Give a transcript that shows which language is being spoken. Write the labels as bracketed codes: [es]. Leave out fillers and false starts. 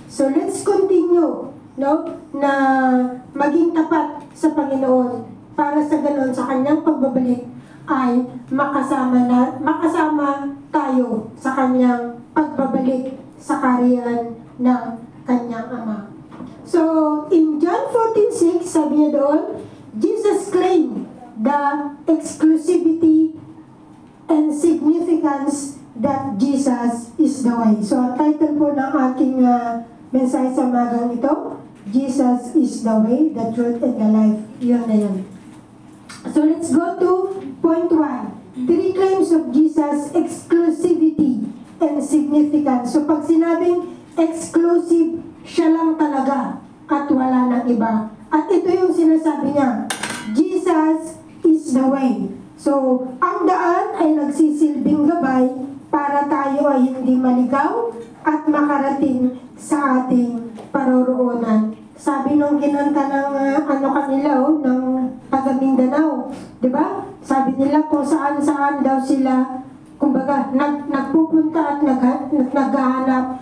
[en] So let's continue, [tl] no, na maging tapat sa Panginoon para sa ganon sa kanyang pagbabalik ay makasama tayo sa kanyang pagbabalik sa kaharian ng kanyang Ama. [en] So in John 14:6, [tl] sabi niya doon, [en] Jesus claimed the exclusivity and significance that Jesus is the way. [tl] So ang title po ng aking mensahe sa magang ito, [en] Jesus is the way, the truth, and the life. [tl] Yun na yun. [en] So let's go to point 1. 3 claims of Jesus' exclusivity and significance. [tl] So pag sinabing exclusive, siya lang talaga at wala nang iba. At ito yung sinasabi niya, [en] Jesus is the way. [tl] So ang daan ay nagsisilbing gabay para tayo ay hindi maligaw at makarating sa ating paroroonan. Sabi nung kinanta ng ng taga Mindanao, di ba? Sabi nila kung saan-saan daw sila, kumbaga, nagpupunta at naghahanap.